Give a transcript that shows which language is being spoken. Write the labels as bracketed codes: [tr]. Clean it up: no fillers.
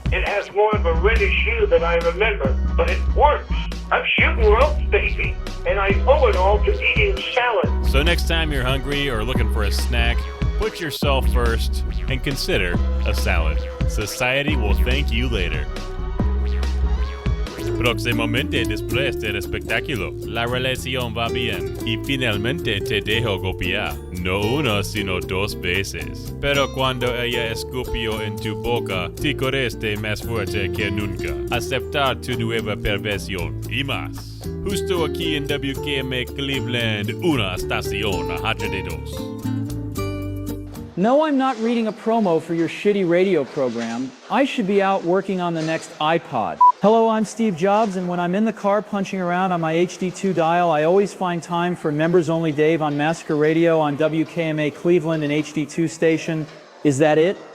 [en] It has more of a reddish hue than I remember, but it works. I'm shooting ropes, baby, and I owe it all to eating salad. So next time you're hungry or looking for a snack, put yourself first and consider a salad. Society will thank you later. [es] Próximamente después del espectáculo, la relación va bien y finalmente te dejo golpear, no una sino dos veces. Pero cuando ella escupió en tu boca, te corriste más fuerte que nunca. Aceptar tu nueva perversión y más. Justo aquí en WKMA Cleveland, una estación a HD2. [en] No, I'm not reading a promo for your shitty radio program. I should be out working on the next iPod. Hello, I'm Steve Jobs, and when I'm in the car punching around on my HD2 dial, I always find time for Membersonly Dave on Massacre Radio on WKMA Cleveland and HD2 station. Is that it?